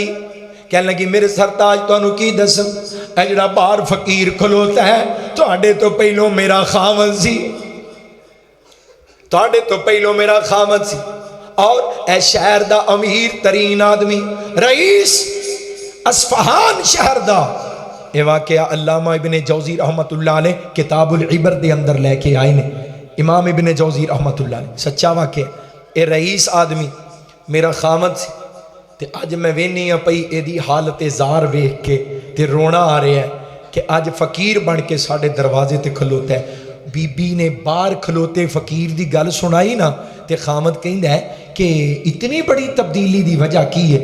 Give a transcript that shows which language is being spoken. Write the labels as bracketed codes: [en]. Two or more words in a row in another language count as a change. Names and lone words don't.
[pa] کہن لگی میرے سرتاج تہانوں کی دساں، اے جہڑا باہر فقیر کھلوتا ہے تہاڈے توں پہلوں میرا خاوند سی، تہاڈے توں پہلوں میرا خاوند سی، اور اے شہر دا امیر ترین آدمی، رئیس اصفہان شہر دا. یہ واقعہ علامہ ابن جوزی [ar] رحمة الله عليه [pa] کتاب العبر دے اندر لے کے آئے نے. امام ابن جوزی [ar] رحمة الله عليه, [pa] سچا واقعہ. یہ رئیس آدمی میرا خاوند سی، تے اج میں ویکھنی پئی ایدی حالت زار ویکھ کے تے رونا آ رہا ہے کہ اج فقیر بن کے ساڈے دروازے تے کھلوتا ہے. بی بی نے باہر کھلوتے فقیر دی گل سنائی نا، تے خاوند کہندا ہے کہ اتنی بڑی تبدیلی دی وجہ کی ہے?